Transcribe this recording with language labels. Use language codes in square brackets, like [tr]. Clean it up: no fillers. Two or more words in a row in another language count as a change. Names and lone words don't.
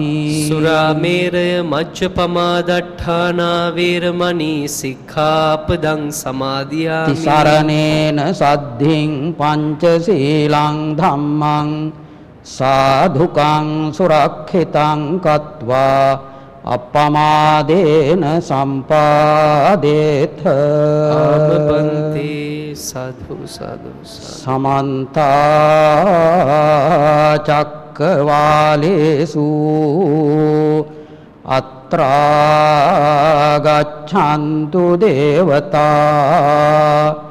[pi] සුරාමේරය මජ්ජපමාදට්ඨානා වේරමණී සික්ඛාපදං සමාදියාමි. තිසරණේන සද්ධින් පංචශීලං ධම්මං සාධුකං සුරක්ෂිතං කତ୍වා අප්පමාදේන සම්පාදේත. ආමපන්ති සාධු සාධු සමන්ත චක්කවාලේසු අත්‍රා ගච්ඡන්තු දේවතා